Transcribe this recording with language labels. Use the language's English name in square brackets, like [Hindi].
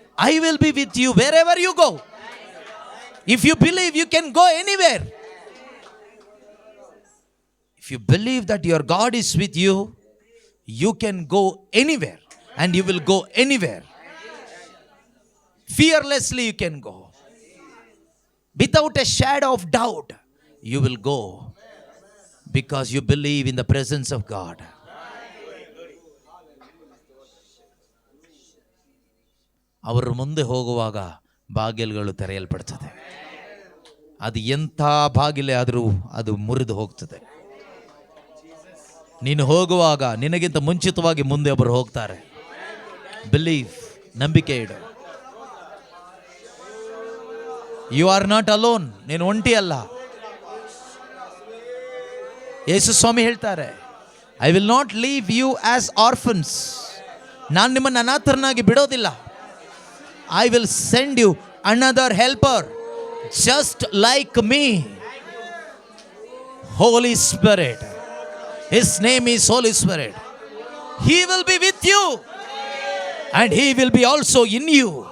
[English] I will be with you wherever you go. If you believe you can go anywhere. If you believe that your God is with you, you can go anywhere and you will go anywhere. Fearlessly you can go. Without a shadow of doubt, you will go because you believe in the presence of God. [Kannada] ಅವರು ಮುಂದೆ ಹೋಗುವಾಗ ಬಾಗಿಲುಗಳು ತೆರೆಯಲ್ಪಡ್ತದೆ. ಅದು ಎಂಥ ಬಾಗಿಲೇ ಆದರೂ ಅದು ಮುರಿದು ಹೋಗ್ತದೆ. ನೀನು ಹೋಗುವಾಗ ನಿನಗಿಂತ ಮುಂಚಿತವಾಗಿ ಮುಂದೆ ಒಬ್ಬರು ಹೋಗ್ತಾರೆ. ಬಿಲೀವ್, ನಂಬಿಕೆ ಇಡು. [English] You are not alone. [Kannada] ನೀನು ಒಂಟಿ ಅಲ್ಲ. ಯೇಸು ಸ್ವಾಮಿ ಹೇಳ್ತಾರೆ, [English] I will not leave you as orphans. [Kannada] ನಾನು ನಿಮ್ಮನ್ನು ಅನಾಥರನ್ನಾಗಿ ಬಿಡೋದಿಲ್ಲ. [English] I will send you another helper just like me, Holy Spirit. His name is Holy Spirit. He will be with you and he will be also in you.